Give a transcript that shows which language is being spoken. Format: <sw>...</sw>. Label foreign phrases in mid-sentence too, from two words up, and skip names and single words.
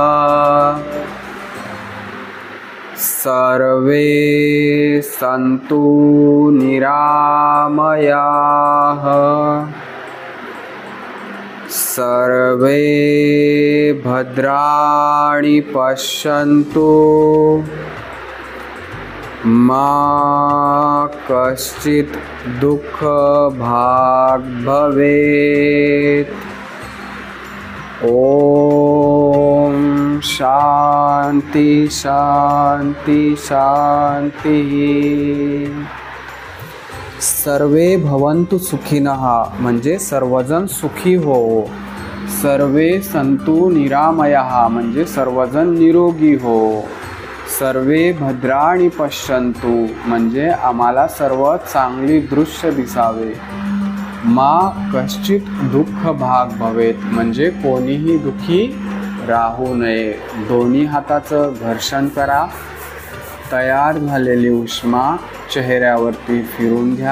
<sa>सर्वे सन्तु निरामयाः, सर्वे भद्राणि पश्यन्तु, मा कश्चित् दुःख भाग् भवेत्. ओम शांति शांति शांति. सर्वे भवन्तु सुखिनः</sa> <mr>म्हणजे सर्वजण सुखी हो.</mr> <sa>सर्वे सन्तु निरामयाः</sa> <mr>म्हणजे सर्वजण निरोगी हो.</mr> <sa>सर्वे भद्राणि पश्यन्तु</sa> <mr>म्हणजे आम्हाला सर्व चांगली दृश्य दिसावे.</mr> <sa>मा कश्चित दुःख भाग भवेत</sa> <mr>म्हणजे कोणीही दुःखी राहू नये. दोन्ही हाताचं घर्षण करा. तयार झालेली उष्मा चेहऱ्यावरती फिरून घ्या.</mr>